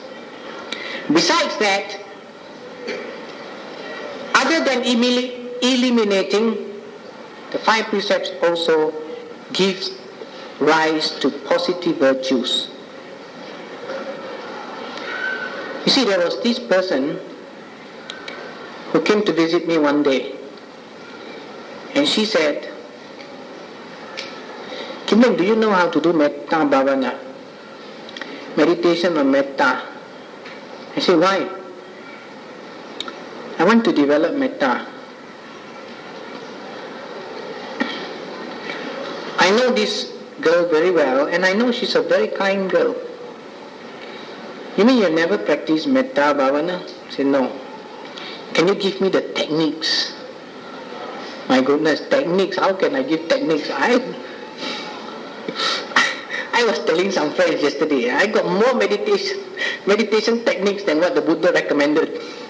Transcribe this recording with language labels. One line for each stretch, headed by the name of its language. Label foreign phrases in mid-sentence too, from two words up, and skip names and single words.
English: Besides that, other than eliminating, the 5 precepts also gives rise to positive virtues. You see, there was this person who came to visit me one day, and she said, Kim Leng, do you know how to do
Pali: metta bhavana?
English: Meditation on metta. I said, why? I want to develop metta. I know this girl very well, and I know she's a very kind girl. You mean you never practiced
Pali: metta bhavana?
English: I said, no. Can you give me the techniques? My goodness, techniques, how can I give techniques? I was telling some friends yesterday, I got more meditation techniques than what the Buddha recommended.